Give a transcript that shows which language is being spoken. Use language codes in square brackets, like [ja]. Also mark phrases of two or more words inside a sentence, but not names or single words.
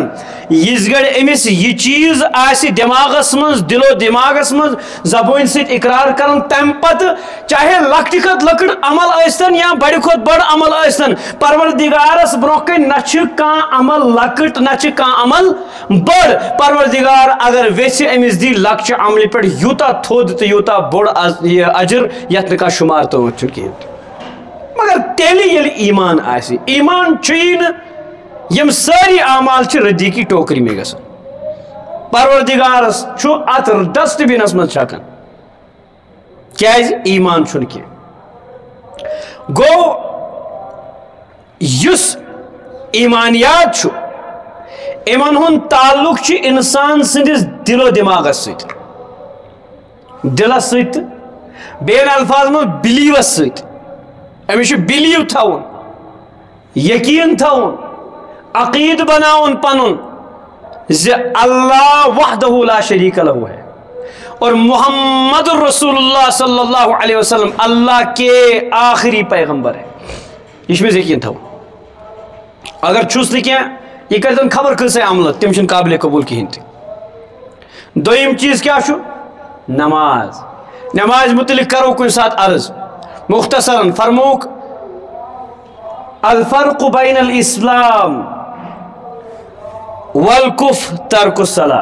[ks] یِژ گڑِ أمِس یہِ چیٖز آسہِ دٮ۪ماغس منٛز دِلو دٮ۪ماغس منٛز زبٲنۍ سۭتۍ اقرار کران تمہِ پتہٕ چاہے لۄکٹہِ کھۄتہٕ لۄکٕٹ عمل ٲسۍتن یا بڑِ کھۄتہٕ بڑ عمل ٲسۍتن پروردگارس برونٛہہ کنہِ نہ چھِ کانٛہہ عمل لۄکٕٹ نہ چھِ کانٛہہ عمل بٔڑ. پروردگار اگر ویژھِ أمِس دی لۄکچہِ عملہِ پٮ۪ٹھ یوٗتاہ تھوٚد تہٕ یوٗتاہ بوٚڑ یہِ اجر یتھ نہٕ کانٛہہ شُمار تامَتھ چھُنہٕ کِہیٖنۍ. مگر تیٚلہِ ییٚلہِ ایمان آسہِ ایمان چھُیی نہٕ یِم سٲری اعمال چھِ [ur] ردی کی ٹوکری میں [ks] گژھان. پروردگارس چھُ اتھ ڈسٹ بِنس منٛز چھکان کیازِ ایمان چھُنہٕ کینٛہہ. گوٚو یُس ایمانیات چھُ یِمن ہُنٛد تعلق چھُ انسان سٕنٛدِس دِلو دٮ۪ماغس سۭتۍ دِلس سۭتۍ تہٕ بیٚین الفاظن منٛز بِلیٖوس سۭتۍ. أمِس چھُ بِلیٖو تھاوُن یقیٖن تھاوُن عقیٖدٕ بناوُن پنُن زِ [ar] اللہ وحدہ لا شریٖک لہ [ur] ہے اور [ar] محمد رسول اللہ صلی اللہ علیہ وسلم [ur] اللہ کے آخری پیغمبر ہے. [ks] یہِ چھُ أمِس یقیٖن تھاوُن. اگر چھُس نہٕ کینٛہہ یہِ کٔرۍتن خبر کۭژاہ عملہٕ تِم چھِنہٕ قابلِ قبوٗل کِہیٖنۍ تہِ. دوٚیِم چیٖز کیٛاہ چھُ نماز. نمازِ متعلق کرو کُنہِ ساتہٕ عرض مختصراً فرمووُکھ [ar] الفرق بین الاسلام والکفر ترک الصلاۃ.